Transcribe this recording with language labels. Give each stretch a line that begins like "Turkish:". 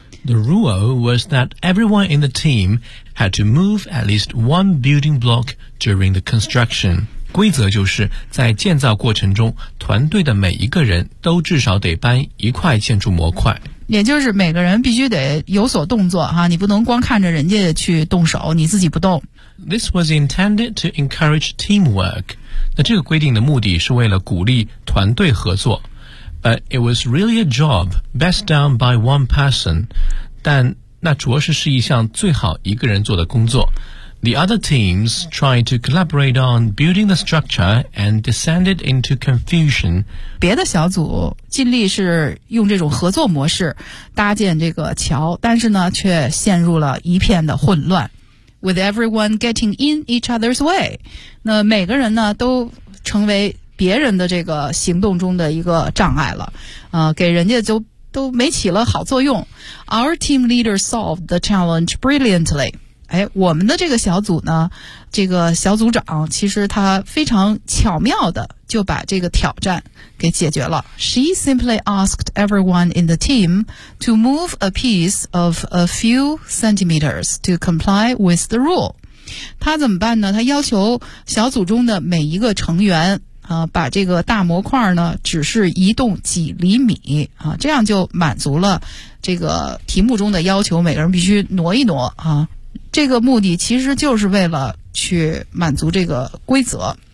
English: The rule was that everyone in the team had to move at least one building block during the construction。
Chinese: 规则就是在建造过程中团队的每一个人都至少得搬一块建筑模块，也就是每个人必须得有所动作哈，你不能光看着人家去动手你自己不动。
English: This was intended to encourage teamwork.
Chinese: 那这个规定的目的是为了鼓励团队合作。
English: But it was really a job best done by one person.
Chinese: 但那着实是一项最好一个人做的工作。
English: The other teams tried to collaborate on building the structure and descended into confusion.
Chinese: 别的小组尽力是用这种合作模式搭建这个桥，但是呢却陷入了一片的混乱。
English: With everyone getting in each other's way，
Chinese: 那每个人呢都成为别人的这个行动中的一个障碍了，给人家就都没起了好作用。
English: Our team leader solved the challenge brilliantly。
Chinese: 哎，我们的这个小组呢，这个小组长其实他非常巧妙的就把这个挑战给解决了。
English: She simply asked everyone in the team to move a piece of a few centimeters to comply with the rule。
Chinese: 他怎么办呢？他要求小组中的每一个成员啊，把这个大模块呢只是移动几厘米啊，这样就满足了这个题目中的要求，每个人必须挪一挪啊。这个目的其实就是为了去满足这个规则。